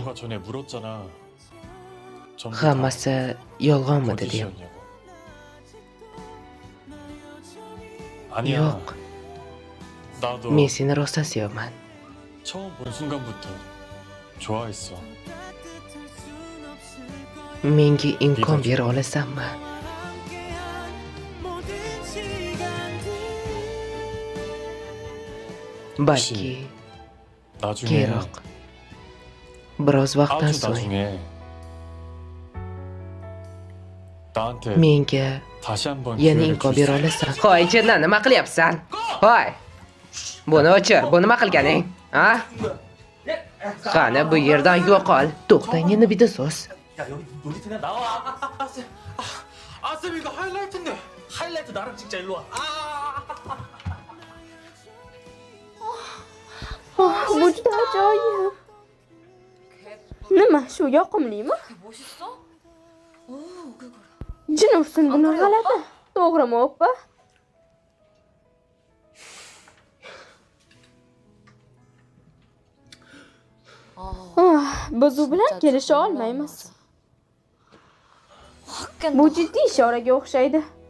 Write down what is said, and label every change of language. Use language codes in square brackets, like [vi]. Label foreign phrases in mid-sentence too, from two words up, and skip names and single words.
[ko] 너가 전에 물었잖아. 전부 다 [uz] Hammasi yolg'onmidi deb. [ko] 거짓이었냐고. 아니야. [uz] Yo'q, [ko] 나도 [uz] men seni rostdan sevaman. [ko] 처음 본 순간부터 좋아했어. [uz] Menga imkon bera olasanmi? [ko] 모든 시간들 [uz] Balki [ko] 나중에 [uz] keyinroq. Biroz vaqtdan [ko] 아주 [uz] so'ng [ko] 나중에 나한테 [uz] menga [ko] 다시 한번 [uz] yana [ko] 기회를 [uz] imkon [ko] 줄 [uz] bera [ko] 수 [uz] olasan. Hoy, chindan nima qilyapsan? Hoy. Buni o'chir. Bu nima qilganing? Ha? Qani bu yerdan yo'qol. To'xtang, yana bitta so'z. [ko] 야 여기 놀이터냐 나와 쌤 이거 하이라이트인데 하이라이트 나랑 찍자 일로 와 [uz] Bu juda ajoyib. Nima, shu yoqimlimi? [ko] 멋있어? 오, 그거라. [uz] Jin ursin buni g'alati. To'g'rimi, oppa? Biz u bilan kelisha olmaymiz. Bu jiddiy ishoraga o'xshaydi.